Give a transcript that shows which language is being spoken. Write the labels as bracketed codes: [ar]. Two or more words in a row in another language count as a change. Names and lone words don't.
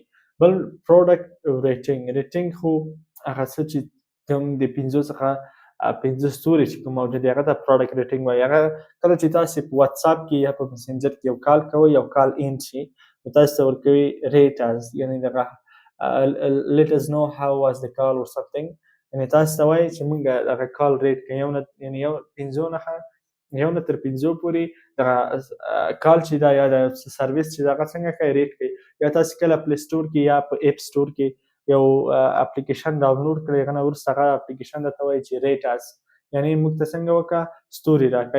[ps] بل [en] product rating [ps] خو هغه څه چې کوم د 5 څخه 5 ستوري چې کوم موجود دی هغه ته [en] product rating [ps] وایي. هغه کله چې تاسې په واتساپ کې یا په مسنجر کې یو کال کوئ، یو کال اینډ شي، نو تاسو ته ورکوي [en] rate us, [ps] یعنې دغه [en] let us know how was the call or something، [ps] یعنې تاسو ته وایي چې موږ دغه کال ریټ کړو، یعنې یو 1 تر 5 پورې دغه کال چې دا یا د سروس چې دغه څنګه کوي ریټ کوي. یا تاسې کله [en] play store [ps] کې یا په [en] app store [ps] کې یو اپلیکیشن ډاونلوډ کړئ، هغه نه وروسته هغه اپلیکیشن درته وایي چې [en] rate us, [ps] یعنې موږ ته څنګه وکړه ستوري راکړه.